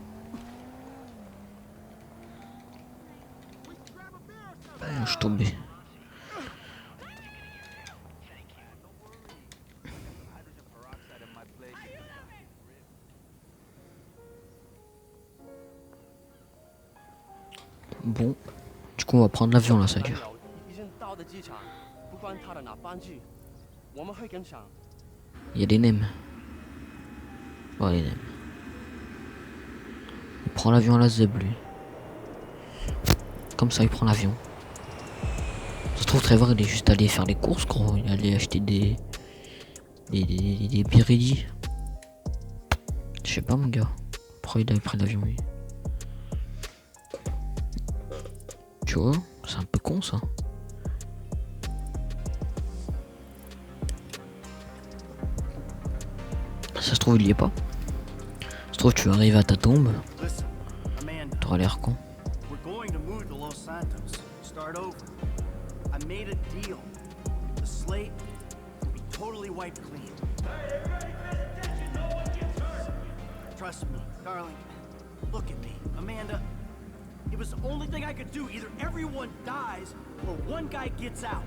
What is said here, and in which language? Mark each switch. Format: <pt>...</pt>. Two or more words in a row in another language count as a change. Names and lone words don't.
<fr>Je suis tombé. Bon, du coup on va prendre l'avion là, ça veut dire.</fr> <zh>已经到的机场，不管他的哪班机，我们会跟上。</zh> <fr>Il y a des nems. Ouais, les nems. Il prend l'avion à la ZEB, lui. Comme ça, il prend l'avion. Ça se trouve, Trevor, il est juste allé faire les courses, gros. Il est allé acheter des Biridi. Je sais pas, mon gars. Pourquoi il avait pris l'avion, lui? Tu vois, c'est un peu con, ça. Ça se trouve, il y est pas. Ça se trouve, tu vas arriver à ta tombe.</fr> <en>Listen, Amanda,</en> <fr>T'auras l'air con.</fr> <en>we're going to move to Los Santos. Start over. I made a deal. The slate will be totally wiped clean. Trust me, darling. Look at me, Amanda. It was the only thing I could do. Either everyone dies or one guy gets out.</en>